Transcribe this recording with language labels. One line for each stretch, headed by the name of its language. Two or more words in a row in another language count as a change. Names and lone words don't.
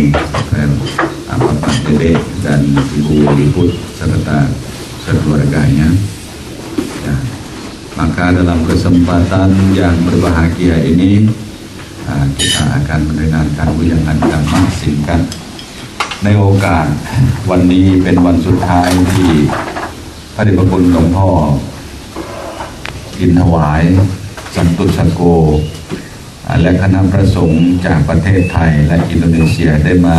Indonesian: Pak Dede dan Ibu Liput serta sekeluarganya. Maka dalam kesempatan yang berbahagia ini kita akan mendengarkan ujangan dhamma singkat.
Thai: ในโอกาสวันนี้เป็นวันสุดท้ายที่พระเดชพระคุณหลวงพ่ออินถวายสันตุสโกและคณะพระสงฆ์จากประเทศไทยและอินโดนีเซียได้มา